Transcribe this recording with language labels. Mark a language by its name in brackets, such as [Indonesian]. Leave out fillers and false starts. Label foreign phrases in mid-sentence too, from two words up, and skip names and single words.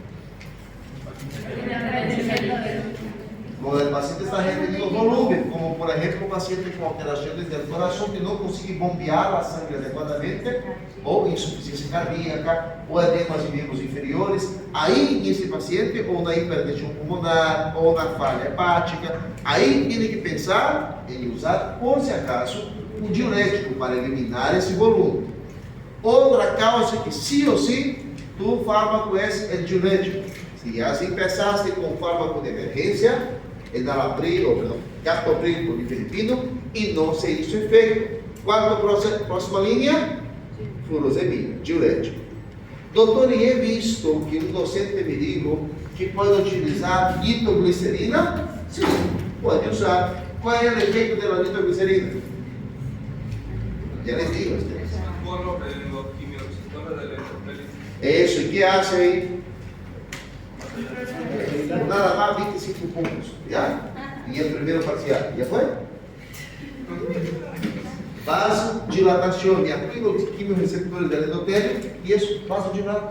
[Spanish] Cuando el paciente está reteniendo volumen, como por ejemplo un paciente con alteraciones del corazón que no consigue bombear la sangre adecuadamente, o insuficiencia cardíaca, o edemas en miembros inferiores, ahí en ese paciente, [Portuguese] ou na hipertensão pulmonar, ou na falha hepática, [Spanish] aí tiene que pensar [Portuguese] em usar, [Spanish] por si acaso, [Portuguese] um diurético para eliminar esse volume. Outra causa que [Spanish] sí o sí, [Portuguese] tu fármaco é o diurético. [Spanish] Si ya empezaste con fármaco de emergencia, el enalapril, o perdón, captopril por filipino, y no se hizo efecto. ¿Cuál es la próxima línea? Furosemida, diurético. Doutor, e he visto que um docente me dijo que [Portuguese] pode utilizar [Spanish] nitroglicerina? [Portuguese] Sim, pode usar. Qual é o efeito da nitroglicerina? [Spanish] Já les digo a ustedes. Eso, ¿y qué hace ahí? Nada más 25 puntos, ¿ya? Y el primero parcial, ¿ya fue? Vasodilatación, y activa los quimioreceptores del endotelio, y eso vasodilata.